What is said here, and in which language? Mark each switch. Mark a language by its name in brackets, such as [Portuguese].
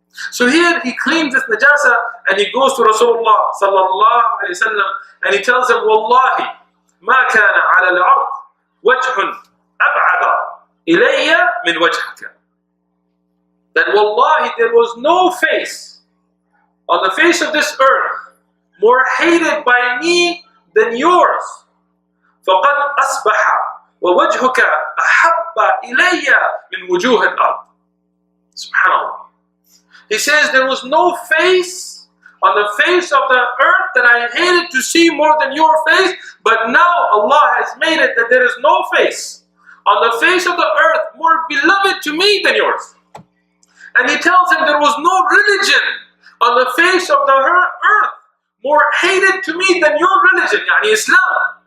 [English] So here he cleans this najasa and he goes to Rasulullah sallallahu alayhi wa sallam and he tells him, [Arabic] Wallahi, ma kana ala al-ard wajhun ab'ada ilayya min wajhaka. [English] That wallahi, there was no face on the face of this earth more hated by me than yours. [Arabic] فَقَدْ أصبح ووجهك أحب إلي من وجوه الأرض. Subhanallah. [English] He says there was no face on the face of the earth that I hated to see more than your face, but now Allah has made it that there is no face on the face of the earth more beloved to me than yours. And he tells him there was no religion on the face of the earth more hated to me than your religion, yani Islam.